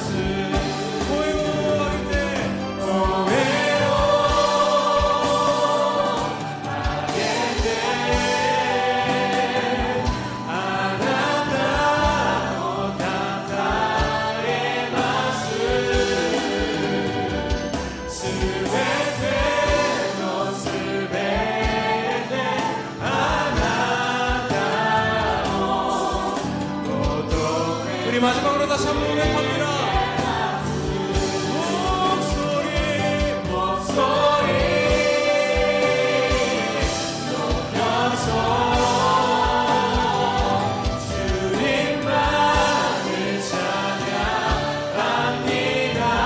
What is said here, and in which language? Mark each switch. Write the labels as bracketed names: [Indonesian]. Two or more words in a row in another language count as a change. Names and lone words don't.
[Japanese] 声を上げて声を上げてあなたをたたえます。すべてのすべてあなたのこと [Korean] 우리 마지막으로 다시 한번 고백합니다. 목소리 높여서 주님만을 찬양합니다.